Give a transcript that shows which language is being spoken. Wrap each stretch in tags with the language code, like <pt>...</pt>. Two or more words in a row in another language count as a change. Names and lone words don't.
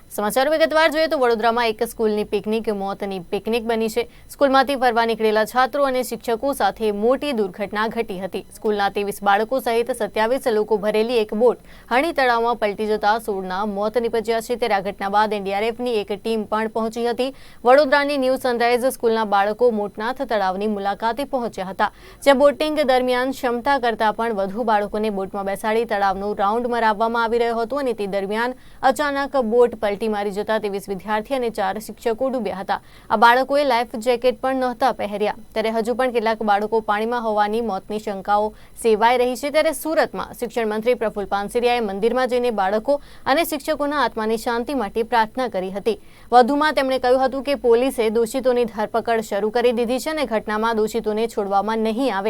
<gu>સમાચાર વિગતવાર જોઈએ તો વડોદરામાં એક સ્કૂલની પિકનિક મોતની પિકનિક બની છે। સ્કૂલમાંથી ફરવા નીકળેલા છાત્રો અને શિક્ષકો સાથે મોટી દુર્ઘટના ઘટી હતી। સ્કૂલના 23 બાળકો સહિત 27 લોકો ભરેલી એક બોટ હણી તળાવમાં પલટી જતા 16ના મોત નિપજ્યા છે। ત્યારે આ ઘટના બાદ એનડીઆરએફની એક ટીમ પણ પહોંચી હતી। વડોદરાની ન્યૂ સનરાઈઝ સ્કૂલના બાળકો મોટનાથ તળાવની મુલાકાતે પહોંચ્યા હતા, જ્યાં બોટિંગ દરમિયાન ક્ષમતા કરતાં પણ વધુ બાળકોને બોટમાં બેસાડી તળાવનો રાઉન્ડ મરાવવામાં આવી રહ્યો હતો અને તે દરમિયાન અચાનક બોટ પલટી મારી જતા 23 વિદ્યાર્થી ઔર 4 શિક્ષકો ડૂબ્યા હતા। આ બાળકોએ</gu> <en>life jacket</en> <gu>પણ નહોતા પહેર્યા। ત્યારે હજુ પણ કેટલાક બાળકો પાણીમાં હોવાની મોતની શંકાઓ સેવાઈ રહી છે। ત્યારે સૂરતમાં શિક્ષણ મંત્રી પ્રફુલ્લ પાનસરિયાએ મંદિરમાં જઈને બાળકો અને શિક્ષકોના આત્માની શાંતિ માટે પ્રાર્થના કરી હતી। વધુમાં તેમણે કહ્યું હતું કે પોલીસે દોષિતોની ધરપકડ શરૂ કરી દીધી છે અને ઘટનામાં દોષિતોને છોડવામાં નહીં આવે।</gu>